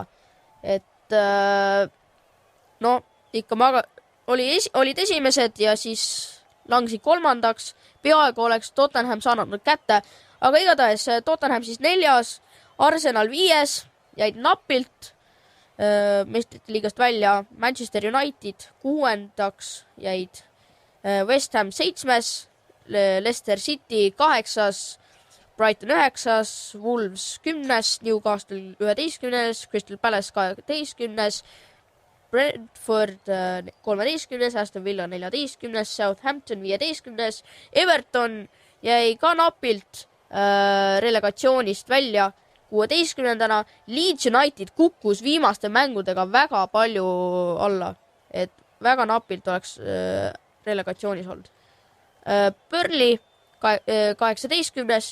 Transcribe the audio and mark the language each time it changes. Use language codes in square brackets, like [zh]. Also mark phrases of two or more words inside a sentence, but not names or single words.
[et] Et ikka olid esimesed ja siis langesid 3. Peaaegu oleks Tottenham saanud nad kätte, aga igatahes Tottenham siis 4., Arsenal 5, jäid napilt meistrite liigast välja, Manchester United 6. jäid West Ham 7., Leicester City 8., Brighton 9., Wolves 10., Newcastle 11., Crystal Palace 12., Brentford 13., Aston Villa 14., Southampton 15., Everton jäi ka napilt relegatsioonist välja 16. Leeds United kukkus viimaste mängudega väga palju alla, et väga napilt oleks relegatsioonis olnud. Burnley 18.